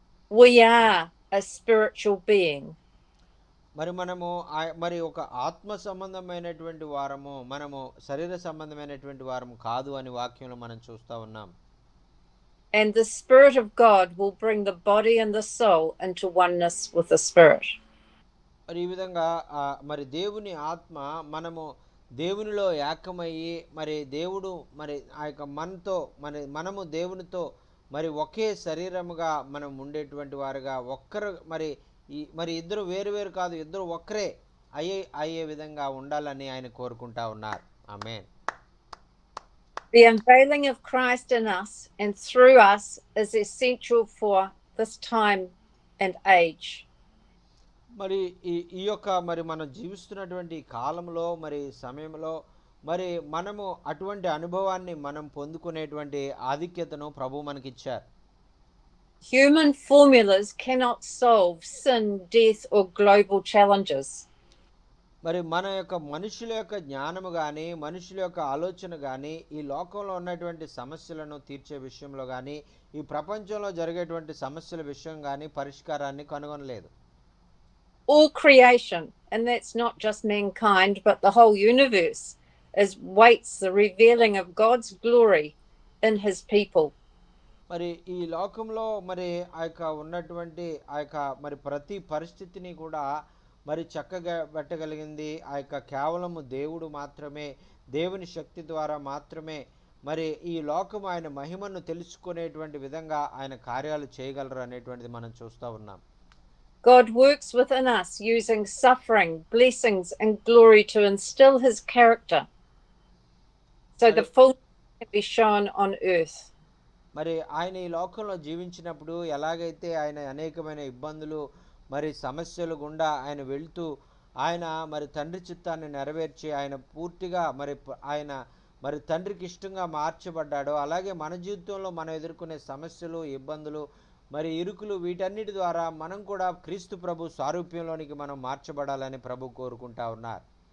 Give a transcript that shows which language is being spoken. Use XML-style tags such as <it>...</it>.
<en>We are a spiritual being.</en> <te>మరి మనము మరి ఒక ఆత్మ సంబంధమైనటువంటి వారము, మనము శరీర సంబంధమైనటువంటి వారము కాదు అని వాక్యంలో మనం చూస్తూ ఉన్నాం.</te> <en>And the Spirit of God will bring the body and the soul into oneness with the Spirit.</en> <te>మరి ఈ విధంగా మరి దేవుని ఆత్మ మనము దేవునిలో ఏకమయ్యి మరి దేవుడు మరి ఆ యొక్క మనతో మనము దేవునితో మరి ఒకే శరీరముగా మనం ఉండేటువంటి వారుగా ఒక్కరు మరి ఇద్దరు వేరు కాదు, ఇద్దరు ఒక్కరే అయ్యే విధంగా ఉండాలని ఆయన కోరుకుంటా ఉన్నారు. ఆమేన్.</te> <en>The unveiling of Christ in us and through us is essential for this time and age.</en> <te>మరి ఈ యొక్క మరి మనం జీవిస్తున్నటువంటి కాలంలో మరి సమయంలో మరి మనము అటువంటి అనుభవాన్ని మనం పొందుకునేటువంటి ఆధిక్యతను ప్రభు మనకిచ్చారు.</te> <en>Human formulas cannot solve sin, death, or global challenges.</en> <te>మరి మన యొక్క మనుషుల యొక్క జ్ఞానము కానీ, మనుషుల యొక్క ఆలోచన కానీ ఈ లోకంలో ఉన్నటువంటి సమస్యలను తీర్చే విషయంలో కానీ, ఈ ప్రపంచంలో జరిగేటువంటి సమస్యల విషయం కానీ పరిష్కారాన్ని కనుగొనలేదు.</te> <en>All creation, and that's not just mankind, but the whole universe, waits the revealing of God's glory in his people.</en> <te>మరి ఈ లోకంలో మరి ఆ యొక్క ఉన్నటువంటి ఆ యొక్క మరి ప్రతి పరిస్థితిని కూడా మరి చక్కగా పెట్టగలిగింది ఆ యొక్క కేవలము దేవుడు మాత్రమే, దేవుని శక్తి ద్వారా మాత్రమే. మరి ఈ లోకం ఆయన మహిమను తెలుసుకునేటువంటి విధంగా ఆయన కార్యాలు చేయగలరు అనేటువంటిది మనం చూస్తూ ఉన్నాం.</te> <en>God works within us using suffering, blessings, and glory to instill his character, so the fullness can be shown on earth.</en> <te>మరి ఆయన ఈ లోకంలో జీవించినప్పుడు ఎలాగైతే ఆయన అనేకమైన ఇబ్బందులు మరి సమస్యలు గుండా ఆయన వెళ్తూ ఆయన మరి తండ్రి చిత్తాన్ని నెరవేర్చి ఆయన పూర్తిగా ఆయన మరి తండ్రికి ఇష్టంగా మార్చబడ్డాడో, అలాగే మన జీవితంలో మనం ఎదుర్కొనే సమస్యలు, ఇబ్బందులు, మరి ఇరుకులు, వీటన్నిటి ద్వారా మనం కూడా క్రీస్తు ప్రభు సారూప్యంలోనికి మనం మార్చబడాలని ప్రభు కోరుకుంటా ఉన్నారు.</te>